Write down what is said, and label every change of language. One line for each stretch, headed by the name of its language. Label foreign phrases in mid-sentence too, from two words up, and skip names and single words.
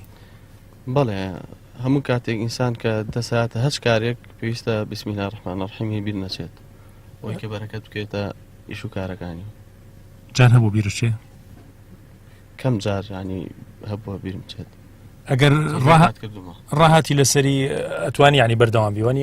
Central Kurdish: بەڵێ هەموو کاتێک ئینسان کە دەساتە هەچ کارێک پێویستە
Arabic: بسم الله الرحمن الرحیم
Central Kurdish: بیر نەچێت ئەوەی کە بەرەکەت بکەیتە ئیش و کارەکانی. جار هەبوو بیرت چێ؟ کەم جار ینی هەبووە بیرم چێت. ئەگەر ڕاهاتی لەسەری ئەتوانی ینی بەردەوام بیوەنی؟